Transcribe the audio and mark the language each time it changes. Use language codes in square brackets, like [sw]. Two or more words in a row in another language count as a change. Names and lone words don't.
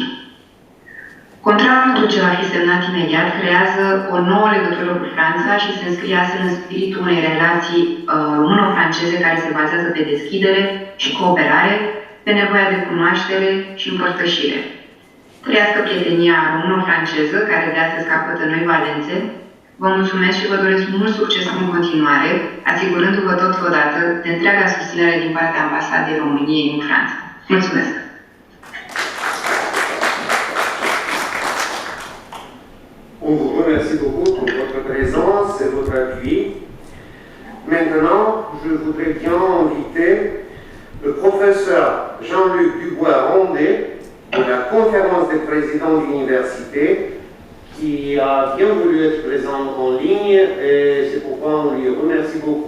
[ro] Contractul ce va fi semnat imediat creează o nouă legătură cu Franța și se înscrie astfel în spiritul unei relații româno-franceze care se bazează pe deschidere și cooperare, pe nevoia de cunoaștere și împărtășire. Trăiască prietenia româno-franceză, care de astăzi capătă noi valențe. Vă mulțumesc și vă doresc mult succes în continuare, asigurându-vă totodată de întreaga susținere din partea Ambasadei României în Franța. Mulțumesc! [fr] On vous remercie beaucoup pour votre présence et votre appui. Maintenant, je voudrais bien inviter le professeur Jean-Luc Dubois-Rondé de la conférence des présidents d'université qui a bien voulu être présent en ligne et c'est pourquoi on lui remercie beaucoup.